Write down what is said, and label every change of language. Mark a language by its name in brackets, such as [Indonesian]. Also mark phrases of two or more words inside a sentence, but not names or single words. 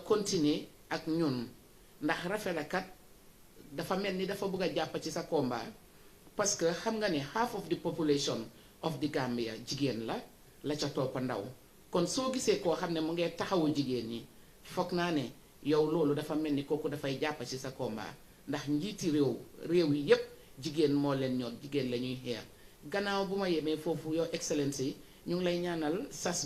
[Wolof] continuer ak ñun ndax REFELA kat dafa mel ni dafa bëgg a jàpp ci sa combat parce que xam nga ne [English] half of the population of the Gambia [Wolof] jigéen la ca toppa ndaw kon soo gisee koo xam ne mu ngee taxawu jigéen ñi foog naa ne yow loolu dafa mel ni kooku dafay jàpp ci sa combat ndax njiiti réew yi yépp jigéen moo leen ñor jigéen la ñuy xeex gannaaw bu ma yemee foofu [English] Your Excellency [Wolof] ñu ngi lay ñaanal sas bi